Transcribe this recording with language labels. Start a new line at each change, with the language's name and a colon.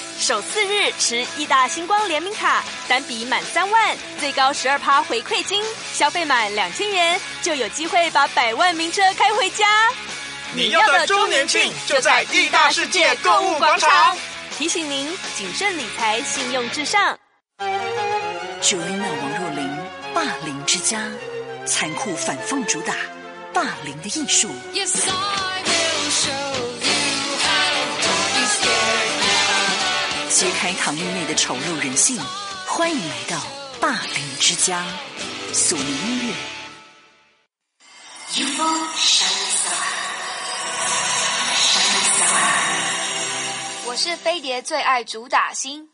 Chinese: 首四日持义大星光联名卡，单笔满3万最高12%回馈金，消费满2000元就有机会把百万名车开回家。你要的周年庆就在义大世界购物广场，提醒您谨慎理财，信用至上。 Joanna 王若琳，霸凌之家，残酷反讽主打霸凌的艺术。
English: Yes, I will show you how to be scared now.
Chinese: 揭开堂妹妹的丑陋人性，欢迎来到霸凌之家，索尼音乐。 UFO Shinesa， Shinesa，我是飞碟最爱主打星。